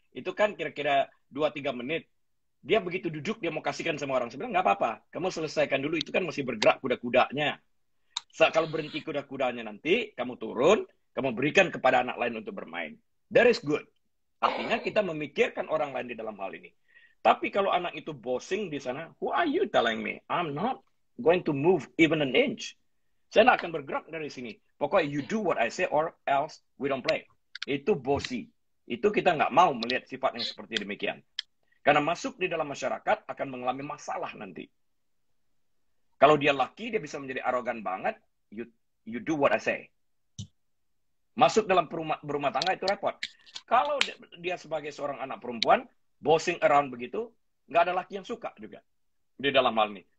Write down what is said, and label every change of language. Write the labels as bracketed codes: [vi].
[id] Itu kan kira-kira 2-3 menit. Dia begitu duduk, dia mau kasihkan sama orang. Saya bilang, nggak apa-apa. Kamu selesaikan dulu. Itu kan masih bergerak kuda-kudanya. Kalau berhenti kuda-kudanya nanti, kamu turun, kamu berikan kepada anak lain untuk bermain. [en] That is good. [id] Artinya kita memikirkan orang lain di dalam hal ini. Tapi kalau anak itu bossing di sana, [en] who are you telling me? I'm not going to move even an inch. [id] Saya tidak akan bergerak dari sini. [en] Pokoknya you do what I say or else we don't play. [id] Itu bossy. Itu kita nggak mau melihat sifat yang seperti demikian. Karena masuk di dalam masyarakat akan mengalami masalah nanti. Kalau dia laki, dia bisa menjadi arogan banget. [en] You do what I say. [id] Masuk dalam berumah tangga itu repot. Kalau dia sebagai seorang anak perempuan, bossing around begitu, nggak ada laki yang suka juga di dalam hal ini.